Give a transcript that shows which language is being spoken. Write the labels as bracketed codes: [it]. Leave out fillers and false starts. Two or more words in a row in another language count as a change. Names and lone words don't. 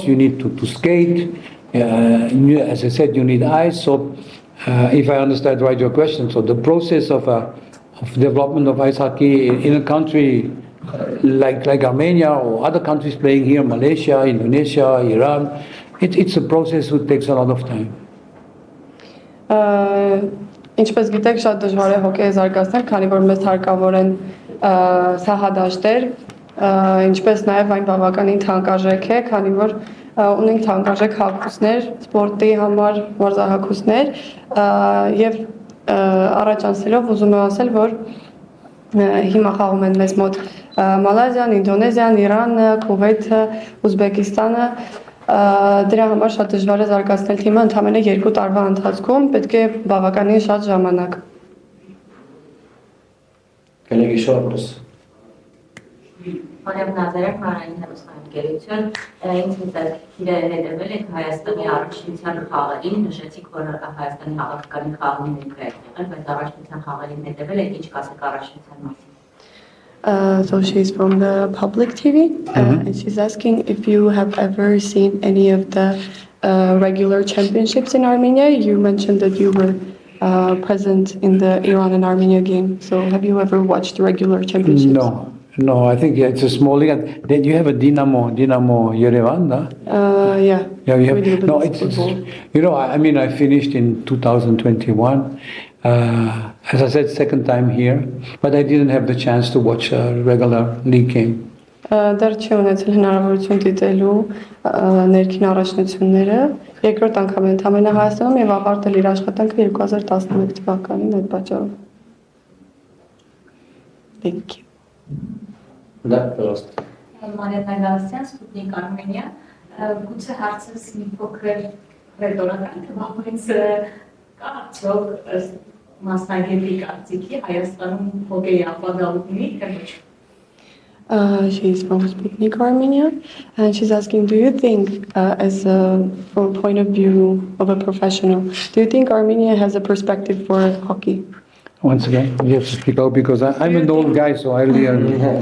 [en] You need to skate. As I said, you need ice. So, if I understand right your question, so the process of development of ice hockey in a country like Armenia or other countries playing here, Malaysia, Indonesia, Iran, it's a process that takes a lot of time. [hy] Ինչպես գիտեք, շատ դժվար է հոկեյը զարգացնել, քանի որ մեզ հարկավոր են սահադաշտեր, ինչպես նաև այն բավականին թանկարժեք է, քանի որ ունենք թանկարժեք հագուստներ, սպորտի համար մարզահագուստներ, եւ առաջ անցնելով ուզում եմ ասել, որ հիմա խաղում են մեզ մոտ Մալազիան, Ինդոնեզիան, Իրանը, Քուվեյթը, Ուզբեկիստանը, դրա համար շատ դժվար է զարգացնել թիմը ընդամենը 2 տարվա ընթացքում, պետք է բավականին շատ ժամանակ։ [ru] Коллеги, еще вопрос. [hy] Մարիամ Նազարյան, Հանրային հեռուստաընկերություն, ինձ հետևել եք Հայաստանի առաջնության խաղերին, նշեցիք, որ Հայաստանի հավաքականի խաղերին եք եղել, բայց առաջնության խաղերին հետևել եք, ինչ կասեք առաջնության մասին։ [en] So she's from the public TV, and she's asking if you have ever seen any of the regular championships in Armenia. You mentioned that you were present in the Iran and Armenia game. So have you ever watched regular championships? No, I think it's a small league. And then you have a Dynamo Yerevan, no? Yeah. Yeah, you we do have. a No, bit of football. I finished in 2021. As I said, second time here, but I didn't have the chance to watch a regular league game. [hy] Դեռ չի ունեցել հնարավորություն դիտելու ներքին առաջնությունները, երկրորդ անգամ է ընդամենը Հայաստանում եւ ավարտել իր աշխատանքը 2011 թվականին այդ պատճառով։ [en] Thank you. [ru] Да, пожалуйста. [hy] Մարիամ Նազարյան, Սպուտնիկ Արմենիա, գուցե հարցս մի փոքր ռետորական կլինի, կա արդյոք մասնագետի կարծիքի Հայաստանում հոկեյի ապագա ունի, թե ոչ։ [en] She's from Sputnik Armenia, and she's asking, do you think, from a point of view of a professional, do you think Armenia has a perspective for hockey? Once again, you have to speak out because I'm an old guy, so I really...